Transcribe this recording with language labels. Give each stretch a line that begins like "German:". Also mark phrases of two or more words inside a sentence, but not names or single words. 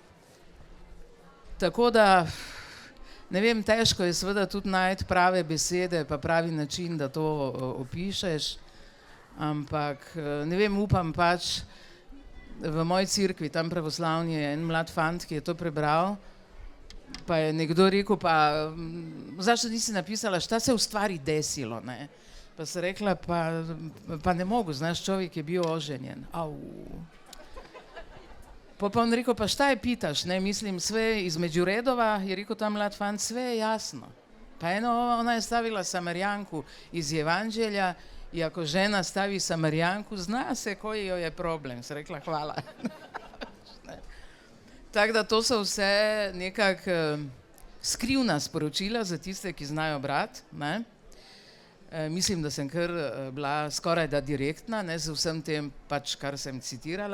Slovenian: Tako da, ne vem, težko je seveda tudi najti prave besede pa pravi način, da to opišeš, ampak ne vem, upam pač, v moji cerkvi, tam pravoslavni je en mlad fant, ki je to prebral, pa je nekdo rekel,
Serbian: pa zašto nisi napisala, šta se
Slovenian: v stvari desilo, ne? Pa sem rekla, pa
Serbian: ne mogu, znaš,
Slovenian: človek je bil oženjen. Au.
Serbian: Pa on rekel, pa šta je pitaš, ne, mislim, sve između redova,
Slovenian: je rekel ta mlad fant,
Serbian: sve je jasno. Pa ona je stavila Samarijanku iz Evanđelja i ako žena stavi Samarijanku, zna se koji joj je problem.
Slovenian: Sem rekla, hvala. Tako da to so vse nekak skrivna sporočila za tiste, ki znajo brati, ne. Mislim, da sem kar bila skoraj da direktna, ne, z vsem tem pač, kar sem citirala.